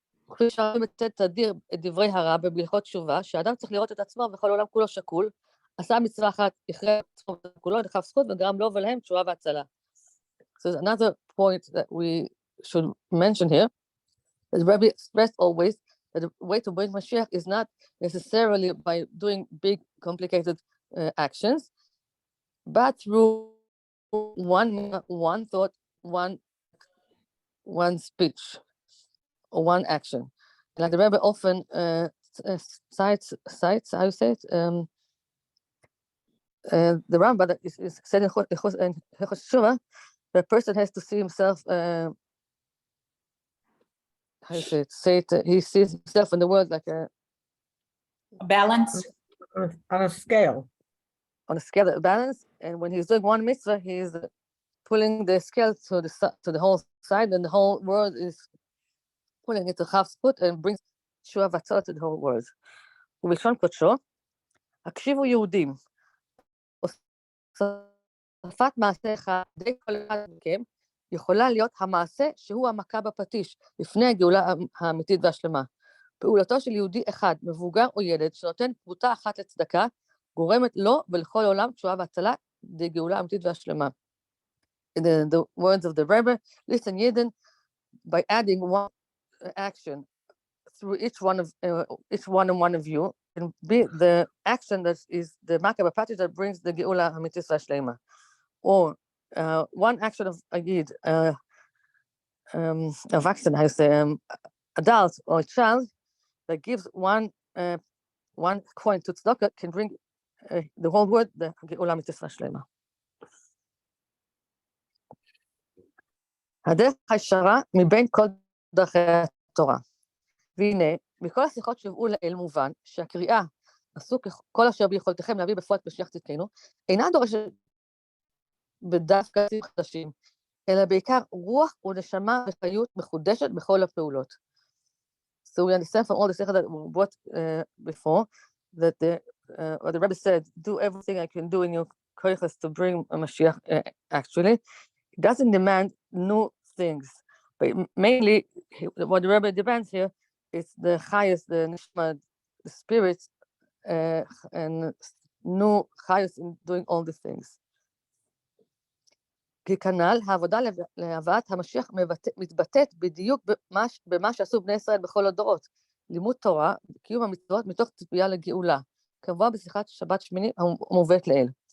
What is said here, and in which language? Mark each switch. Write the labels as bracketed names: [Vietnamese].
[Hebrew] כפי שהרבי מצטט תדיר את דברי הרב בהלכות תשובה, שהאדם צריך לראות את עצמו וכל העולם כולו שקול, עשה מצווה אחת, הכריע את עצמו כולו, דחף זכות וגרם לו ולהם תשובה והצלה. [English] So another point that we should mention here, as Rabbi expressed always, that the way to bring Mashiach is not necessarily by doing big, complicated actions, but through one thought, one speech, or one action. Like the Rebbe often cites, how you say it? The Rambam that is said in Hilchos Teshuvah, the person has to see himself, how you say it, he sees himself in the world like a balance. On a scale. On a scale of balance, and when he's doing one mitzvah, he's pulling the scale to the whole side, and the whole world is pulling it to half foot and brings [Hebrew] תשובה והצלה [English] to the whole world. [Hebrew] ובלשון קודשו, הקשיבו יהודים, הוספת מעשה אחד, די כל אחד מכם, יכולה להיות המעשה שהוא המכה בפטיש, לפני הגאולה האמיתית והשלמה. פעולתו של יהודי אחד, מבוגר או ילד, שנותן פרוטה אחת לצדקה, גורמת לו ולכל העולם תשובה והצלה, די גאולה האמיתית והשלמה. [English] In the words of the Rebbe, listen, Yidden, by adding one action through each one and one of you, can be the action that is the Makah B'Patish that brings the Geula Hamitis Vashlema. Or one action of a Yid, of action, I say, adult or a child, that gives one coin to tzedakah can bring the whole world, the Geula Hamitis Vashlema. [Hebrew] הדרך הישרה מבין כל דרכי התורה. והנה, מכל השיחות שהובאו לאל מובן, שהקריאה, עשו כל אשר ביכולתכם להביא בפועל את משיח צדקנו, אינה דורשת בדווקא חדשים, אלא בעיקר רוח ונשמה וחיות מחודשת בכל הפעולות. [English] So we understand from all the sichot that we brought before, that the Rebbe said, do everything I can do in your koiches to bring a Mashiach, actually. It doesn't demand new things, but mainly what the Rebbe demands here is the highest, the neshama, the spirit, and new highest in doing all the things. [Hebrew] ככנ"ל, העבודה להבאת המשיח מתבטאת בדיוק במה שעשו בני ישראל בכל הדורות, לימוד תורה, קיום המצוות מתוך ציפייה לגאולה, כמובן בשיחת שבת שמיני המובאת לאל.